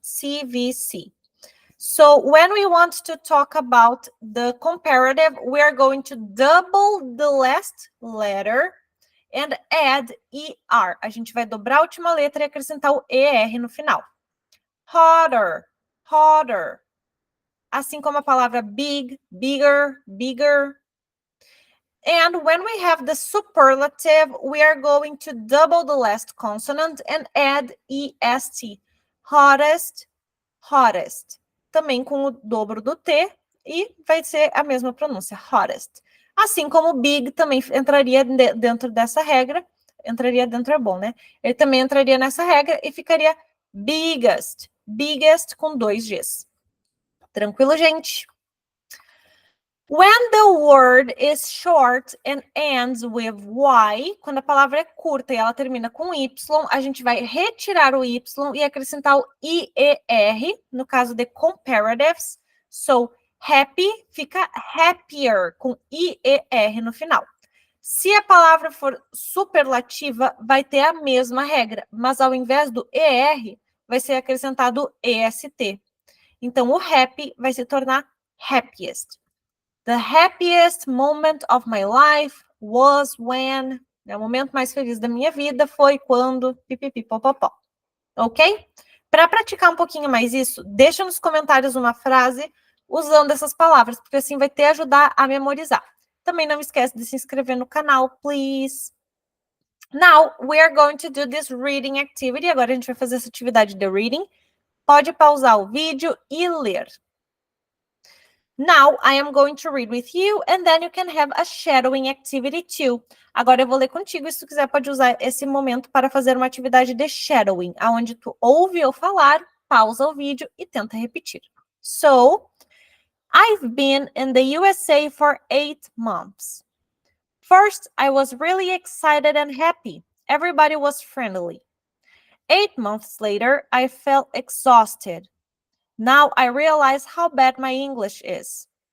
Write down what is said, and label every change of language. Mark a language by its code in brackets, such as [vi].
[en] CVC. So when we want to talk about the comparative, we are going to double the last letter and add ER. [pt] A gente vai dobrar a última letra e acrescentar o ER no final. [en] Hotter, hotter. [pt] Assim como a palavra big, bigger, bigger. [en] And when we have the superlative, we are going to double the last consonant and add EST. Hottest, hottest. [pt] Também com o dobro do T e vai ser a mesma pronúncia, hottest. Assim como big também entraria dentro dessa regra. Entraria dentro é bom, né? Ele também entraria nessa regra e ficaria biggest. Biggest com 2 Gs. Tranquilo, gente? [en] When the word is short and ends with Y, [pt] quando a palavra é curta e ela termina com Y, a gente vai retirar o Y e acrescentar o IER, no caso de comparatives. [en] So, [pt] happy fica happier, com IER no final. Se a palavra for superlativa, vai ter a mesma regra, mas ao invés do ER, vai ser acrescentado o EST. Então, o happy vai se tornar happiest. [en] The happiest moment of my life was when... [pt] O momento mais feliz da minha vida foi quando... Pipipipopopó. Ok? Para praticar um pouquinho mais isso, deixa nos comentários uma frase usando essas palavras, porque assim vai te ajudar a memorizar. Também não esquece de se inscrever no canal, [en] please. Now, we are going to do this reading activity. [pt] Agora a gente vai fazer essa atividade de reading. Pode pausar o vídeo e ler. [en] Now, I am going to read with you, and then you can have a shadowing activity too. [pt] Agora eu vou ler contigo, e se tu quiser pode usar esse momento para fazer uma atividade de shadowing, onde tu ouve eu falar, pausa o vídeo e tenta repetir. [en] So, I've been in the USA for 8 months. First, I was really excited and happy. Everybody was friendly. 8 months later, I felt exhausted. Now I realize how bad my English is.